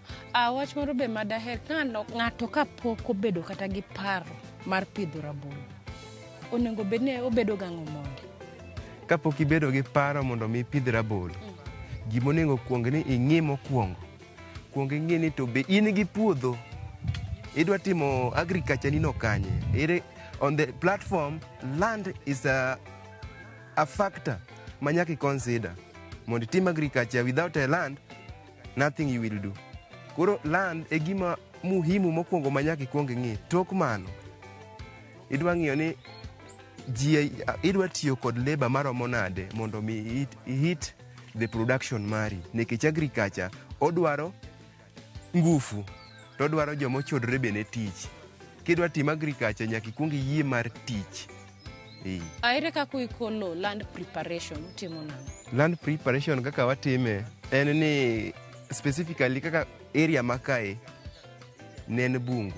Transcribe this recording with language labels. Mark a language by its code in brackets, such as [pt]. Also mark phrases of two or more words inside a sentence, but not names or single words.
[luo] Wach moro be madaher ka ng'ato kapok obedo kata gi paro mar pidho rabolo, onego bed ni obedo gang'o mondo? Kapok ibedo gi paro mondo mi pidh rabolo, gima onego kuong ni ing'i mokwongo. Kuong ing'i ni to be in gi puodho, idwa timo agriculture nino kanye. [en] On the platform, land is a factor [luo] ma nyaka [en] consider. [luo] Mondo itim [en] agriculture without a land, nothing you will do. [luo] Koro land e gima muhimu mokwongo ma nyaka kuong ing'i. Tok mano, idwa ng'iyo ni idwa tiyo kod labor maromo nade mondo mi [en] hit the production [luo] mari. Nikech agriculture odwaro ngufu, to odwaro jomo chodre be ne tich. Kidwa timo agriculture nyaka ikuong iyie mar tich. Aere kako ikolo [en] land preparation [luo] utimo nang'o? [en] Land preparation [luo] kaka watime en ni specifically kaka area makae nen bungu.